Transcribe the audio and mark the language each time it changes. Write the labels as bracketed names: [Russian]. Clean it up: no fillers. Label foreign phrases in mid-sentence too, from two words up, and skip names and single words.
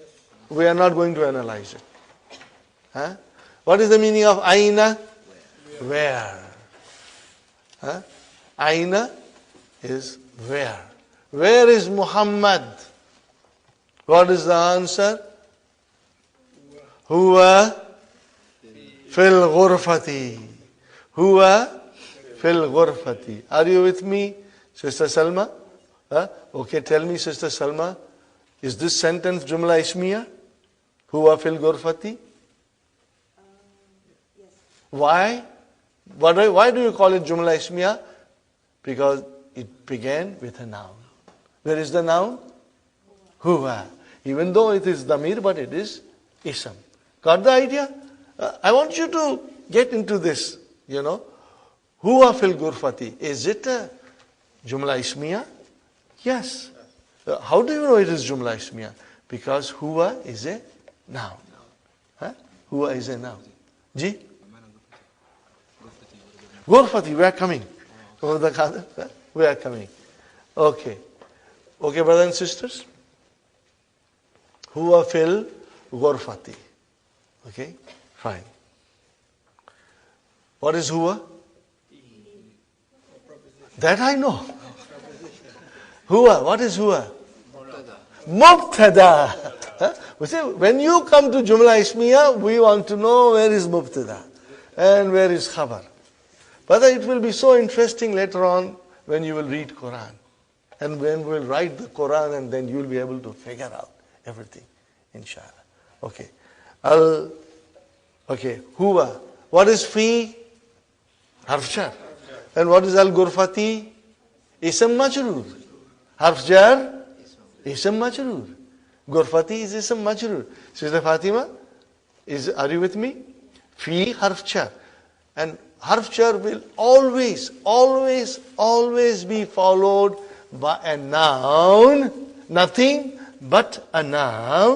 [English] We are not going to analyze it. What is the meaning of Aina? Where? Aina is where. Where is Muhammad? What is the answer? [Arabic] هو في الغرفة. هو في الغرفة. [English] Are you with me, Sister Salma? Okay, tell me, Sister Salma, is this sentence [Arabic] جملة اسمية? هو في الغرفة? [English] Yes. Why? Why do you call it [Arabic] جملة اسمية? [English] Because it began with a noun. Where is the noun? Huwa. Even though it is damir, but it is ism. Got the idea? I want you to get into this, [Arabic] هو في الغرفة. [English] Is it a [Arabic] جملة اسمية? [English] Yes. How do you know it is [Arabic] جملة اسمية? [English] Because huwa is a noun. Huwa is a noun. Ji? Ghurfati, we are coming. Over the Qadr, we are coming. Okay. Okay, brothers and sisters? [Arabic] هو في الغرفة. [English] Okay, fine. What is huwa? That I know. Huwa, what is huwa? Mubtada. We say, when you come to [Arabic] جملة اسمية, [English] we want to know where is Mubtada and where is Khabar. But it will be so interesting later on when you will read Quran. And when we will write the Quran, and then you will be able to figure out everything, inshallah. Okay. Okay, huwa. What is fi? [Arabic] حرف جر. [English] And what is al-ghurfati? [Arabic] اسم مجرور. حرف جر? اسم مجرور. غرفة is اسم مجرور. [English] Sister Fatima, are you with me? [Arabic] في حرف جر. [English] And [Arabic] حرف جر [English] will always be followed by a noun. Nothing but a noun.